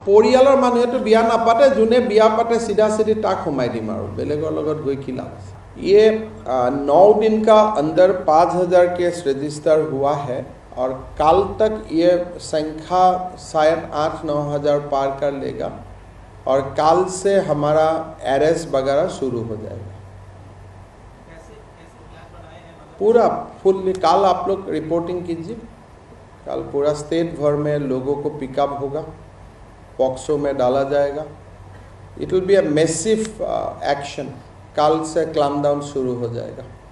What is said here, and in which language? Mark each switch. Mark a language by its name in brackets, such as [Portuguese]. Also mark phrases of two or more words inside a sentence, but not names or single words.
[Assamese] পৰিয়ালৰ মানুহেতো বিয়া নাপাতে যোনে বিয়া পাতে [Hindi] सीधा सीधी [Assamese] তাক সোমাই দিম আৰু বেলেগৰ লগত গৈ কি লাভ আছে [Hindi] ये 9 दिन का अंदर 5000 केस रजिस्टर हुआ है और कल तक ये संख्या शायद 8-9 हजार पार कर लेगा और कल से हमारा अरेस्ट वगैरह शुरू हो जाएगा पूरा फुल कल आप लोग रिपोर्टिंग कीजिए कल पूरा स्टेट भर में लोगों को पिकअप होगा पॉक्सो में डाला जाएगा [English] it will be a massive action [Hindi] कल से [English] clamp down [Hindi] शुरू हो जाएगा